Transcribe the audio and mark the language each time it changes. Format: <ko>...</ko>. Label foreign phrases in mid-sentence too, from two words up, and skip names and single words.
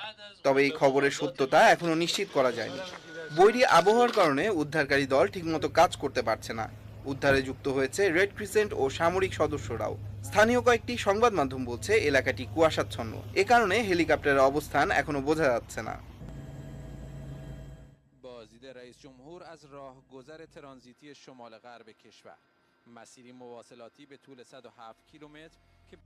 <bn>তবে এই খবরের সত্যতা এখনো নিশ্চিত করা যায়নি। বৈরী আবহাওয়ার কারণে উদ্ধারকারী দল ঠিকমতো কাজ করতে পারছে না। উদ্ধারে যুক্ত হয়েছে রেড ক্রিসেন্ট ও সামরিক সদস্যরাও। স্থানীয় কয়েকটি সংবাদ মাধ্যম বলছে এলাকাটি কুয়াশাচ্ছন্ন, এ কারণে হেলিকপ্টারের অবস্থান এখনো বোঝা যাচ্ছে না।</bn> <fa>بازدید رئیس جمهور از راهگذر ترانزیتی شمال غرب کشور مسیری مواصلاتی به طول 107 کیلومتر</fa>